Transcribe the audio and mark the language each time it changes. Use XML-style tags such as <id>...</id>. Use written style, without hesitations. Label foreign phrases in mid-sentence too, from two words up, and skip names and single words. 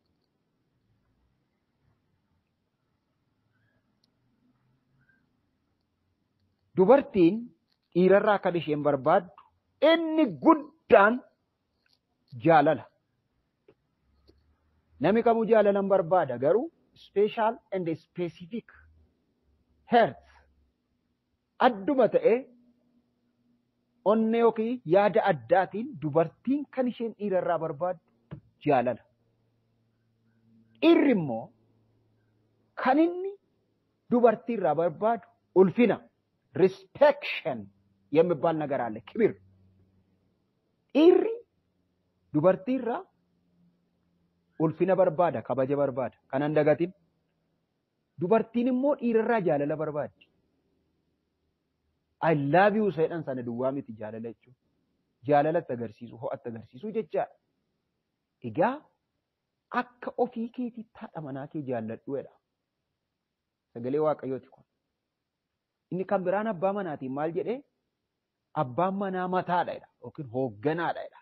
<om>Dubartiin dhiirarraa kan isheen barbaaddu inni guddaan jaalala. Namni kamuu jaalalan barbaada, garuu</om> <en>special and specific heart</en> <om>adduma ta'e onnee yookiin yaada addaatiin dubartiin kan isheen dhiirarraa barbaaddu jaalala. Dhiirri immoo kan inni dubartiirraa barbaadu ulfina,</om> <am>ሪስፔክሽን የሚባል ነገር አለ። ክብር</am> <om>dhiirri dubartiirraa ulfina barbaada, kabaja barbaada. Kan hin dagatin. Dubartiin immoo dhiirarraa jaalala barbaaddi.</om> <en>I love you</en> <om>jedhan sana duwwaa miti jaalala jechuudha. Jaalalatti agarsiisu, ho'atti agarsiisu jechaadha. Egaa akka ofii keetiitti haadha manaa kee jaalladhu jedha. Sagalee Waaqayyooti kun. Inni kan biraan abbaa manaatiin maal jedhee? Abbaan manaa mataadha jedha yookiin hoogganaadha jedha.</om>